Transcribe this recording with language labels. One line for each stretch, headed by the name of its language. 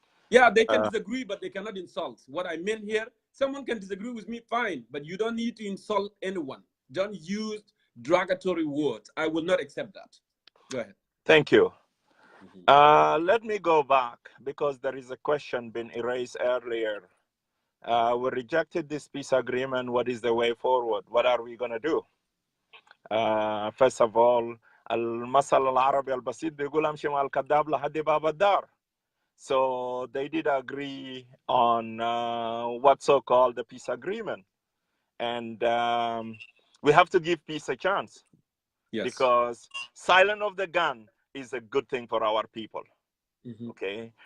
English: yeah, they can disagree, but they cannot insult. What I meant here, someone can disagree with me, fine, but you don't need to insult anyone. Don't use derogatory words. I will not accept that. Go ahead. Thank you. Let me go back, because there is a question been erased earlier. We rejected this peace agreement. What is the way forward? What are we going to do? First of all,
Arabic: المثل العربي البسيط بيقول امشي مع الكذاب لحد باب الدار.
English: So they did agree on what's so-called the peace agreement. And we have to give peace a chance. Yes. Because silence of the gun is a good thing for our people. Okay?